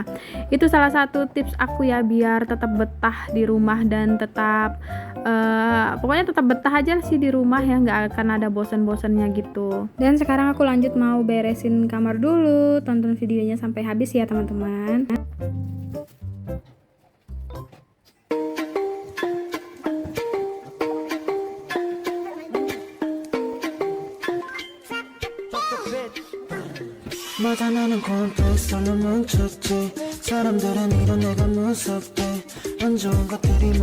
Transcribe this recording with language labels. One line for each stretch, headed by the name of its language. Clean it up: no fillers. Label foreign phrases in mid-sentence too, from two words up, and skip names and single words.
Indonesian: Itu salah satu tips aku ya biar tetap betah di rumah dan tetap pokoknya tetap betah aja sih di rumah ya, nggak akan ada bosan-bosannya gitu. Dan sekarang aku lanjut mau beresin kamar dulu. Tonton videonya sampai habis ya teman-teman.
Korean: 맞아 나는 컴플렉스로 뭉쳤지 사람들은 이런 내가 무섭대 안 좋은 것들이